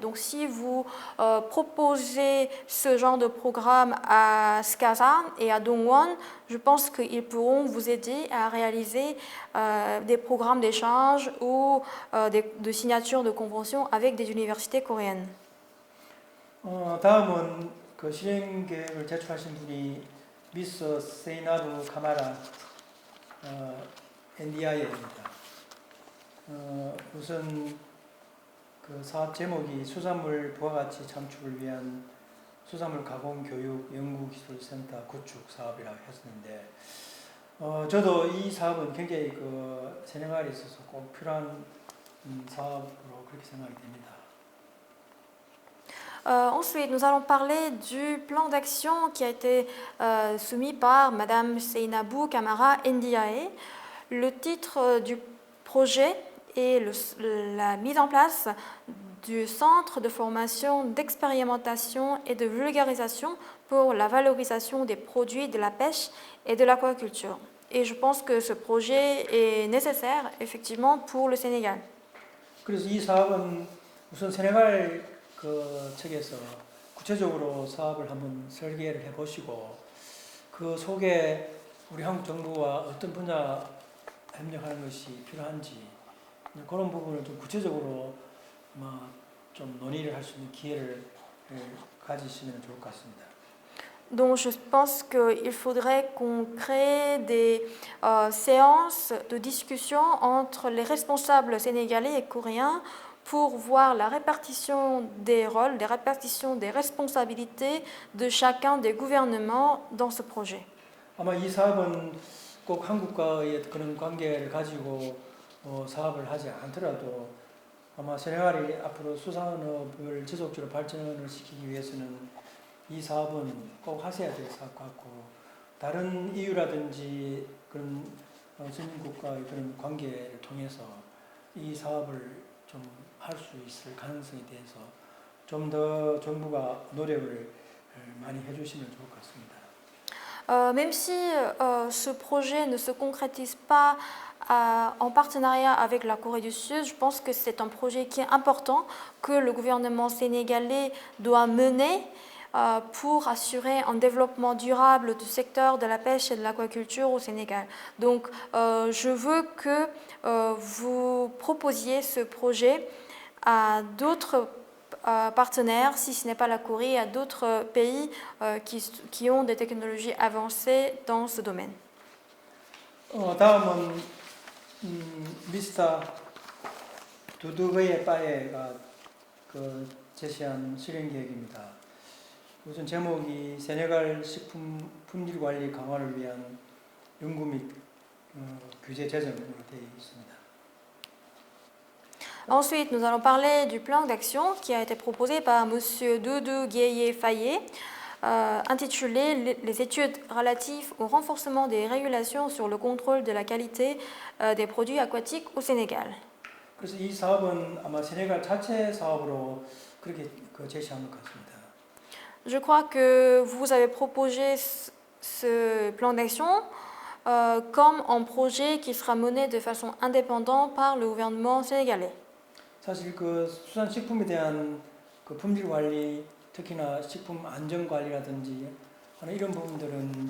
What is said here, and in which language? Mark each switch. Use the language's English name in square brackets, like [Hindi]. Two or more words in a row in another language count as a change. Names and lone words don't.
[French] Donc si vous proposez ce genre de programme à SCASA et à Dongwon, je pense qu'ils pourront vous aider à réaliser des programmes d'échange ou de signature de conventions avec des universités coréennes. [Korean] 다음은 그 실행 계획을 제출하신 분이 미스 세이나부 카마라 NDIA입니다. 우선 그 사업 제목이 수산물 부가가치 창출을 위한 수산물 가공 교육 연구기술센터 구축 사업이라고 했었는데 저도 이 사업은 굉장히 그 세네갈에 있어서 꼭 필요한 사업으로 그렇게 생각이 됩니다. [French] Ensuite, nous allons parler du plan d'action qui a été soumis par Madame Seynabou Kamara Ndiaye. Le titre du projet est la mise en place du centre de formation, d'expérimentation et de vulgarisation pour la valorisation des produits de la pêche et de l'aquaculture. Et je pense que ce projet est nécessaire effectivement pour le Sénégal. [Korean] 그래서 이 사업은 우선 세네갈 그 측에서 구체적으로 사업을 한번 설계를 해보시고 그 속에 우리 한국 정부와 어떤 분야에서 협력하는 것이 필요한지 그런 부분을 좀 구체적으로 아마 좀 논의를 할 수 있는 기회를 가지시면 좋을 것 같습니다. [French] Donc je pense qu'il faudrait qu'on crée des séances de discussion entre les responsables sénégalais et coréens pour voir la répartition des rôles, la répartition des responsabilités de chacun des gouvernements dans ce projet. [Korean] 아마 이 사업은 꼭 한국과의 그런 관계를 가지고 사업을 하지 않더라도 아마 세네갈이 앞으로 수산업을 지속적으로 발전을 시키기 위해서는 이 사업은 꼭 하셔야 될 사업 같고 다른 이유라든지 그런 선진국과의 그런 관계를 통해서 이 사업을 좀 할 수 있을 가능성에 대해서 좀 더 정부가 노력을 많이 해주시면 좋을 것 같습니다. [French] Même si ce projet ne se concrétise pas en partenariat avec la Corée du Sud, je pense que c'est un projet qui est important, que le gouvernement sénégalais doit mener pour assurer un développement durable du secteur de la pêche et de l'aquaculture au Sénégal. Donc je veux que vous proposiez ce projet à d'autres partenaires, si ce n'est pas la Corée, à d'autres pays qui ont des technologies avancées dans ce domaine. [Korean] 다음은 미스터 두두거의 빠에가 제시한 실행 계획입니다. 우선 제목이 세네갈 식품 품질 관리 강화를 위한 연구 및 규제 제정으로 되어 있습니다. [French] Ensuite, nous allons parler du plan d'action qui a été proposé par M. Doudou Gueye-Faye, intitulé « Les études relatives au renforcement des régulations sur le contrôle de la qualité des produits aquatiques au Sénégal ». [Korean] 그래서 이 사업은 아마 세네갈 자체 사업으로 그렇게 제시한 것 같습니다. [French] Je crois que vous avez proposé ce plan d'action comme un projet qui sera mené de façon indépendante par le gouvernement sénégalais. [Korean] 사실 수산식품에 대한 품질 관리, 특히나 식품 안전 관리라든지 이런 부분들은